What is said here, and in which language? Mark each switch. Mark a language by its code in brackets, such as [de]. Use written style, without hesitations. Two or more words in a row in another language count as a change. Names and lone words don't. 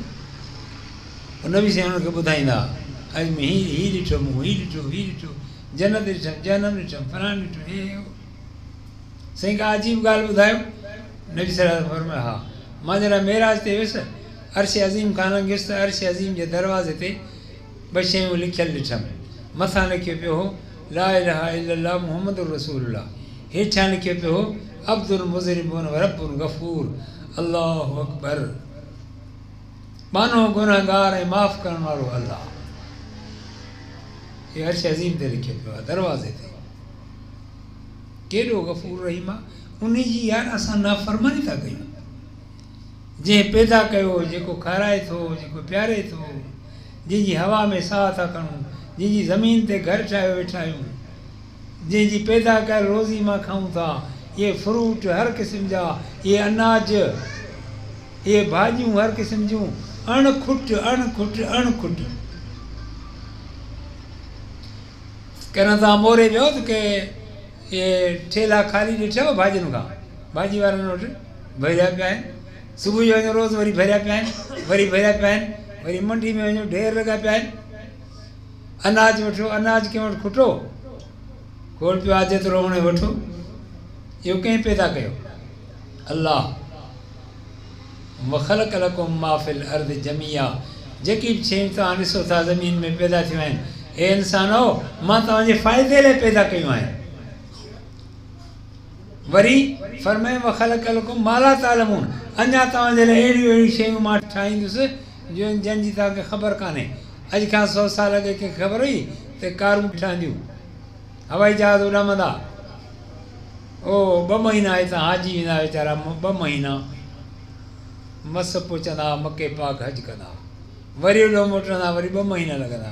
[sd] नबी साईं हुनखे ॿुधाईंदा, अॼु में हीउ ॾिठो, मूं हीउ ॾिठो, हीउ ॾिठो, जन्नत ॾिठमि, जनम ॾिठमि, फलाण ॾिठो, हे साईं का अजीब ॻाल्हि ॿुधायो। नबी [ar] صلى الله عليه وسلم [sd] फरमायो, हा मां जॾहिं मेराज ते वियुसि, अर्श अज़ीम खां लंघियुसि त अर्श अज़ीम जे दरवाज़े ते ॿ शयूं लिखियलु ॾिठमि। [ar] मथां लिखियो पियो हो لا إله إلا الله محمد رسول الله, हेठां लिखियो पियो हो العبد المذنب والرب الغفور، الله أكبر, [sd] बानो गुनहगार ऐं माफ़ करण वारो अल्लाह। हे अर्श अज़ीम ते लिखियो पियो आहे दरवाज़े ते। केॾो गफ़ूर रहीम आहे। उन जी यार असां नाफ़रमानी था कयूं। जंहिं पैदा कयो, जेको खाराए थो, जेको प्यारे थो, जंहिंजी हवा में साह था खणूं, जंहिंजी ज़मीन ते घर ठाहे वेठा आहियूं, जंहिंजी पैदा कयल रोज़ी मां खाऊं था, इहे फ्रूट हर क़िस्म जा, इहे अनाज, इहे भाॼियूं हर क़िस्म जूं, अणखुट अणखुट अणखुट। कॾहिं तव्हां मोरे वियो त के इहे ठेला ख़ाली ॾिठव भाॼियुनि खां? भाॼी वारनि वटि भरिया पिया आहिनि। सुबुह जो वञो रोज़ु वरी भरिया पिया आहिनि, वरी भरिया पिया आहिनि, वरी मंडी में वञो ढेर लॻा पिया आहिनि। अनाज वठो, अनाज कंहिं वटि खुटो खोल पियो आहे जेतिरो वणे वठो। इहो कंहिं पैदा कयो? अल्लाह। [ar] وخلق لكم ما في الأرض جميعا, [sd] जेकी बि शयूं तव्हां ॾिसो था ज़मीन में पैदा थियूं आहिनि, हे इंसान हो मां तव्हांजे फ़ाइदे लाइ पैदा कयूं आहिनि। [ar] वरी फरमाए وخلق لكم ما لا تعلمون, [sd] अञा तव्हांजे लाइ अहिड़ियूं अहिड़ियूं शयूं मां ठाहींदुसि जंहिंजी तव्हांखे ख़बर कान्हे। अॼु खां 100 साल अॻे कंहिंखे ख़बर हुई त कारूं ठहंदियूं, हवाई जहाज़ उॾामंदा? ओ 2 महीना हितां हाजी वेंदा वीचारा, 2 महीना मस पहुचंदा, मके पाक हज कंदा, वरी ओॾो मोटंदा, वरी 2 महीना लॻंदा।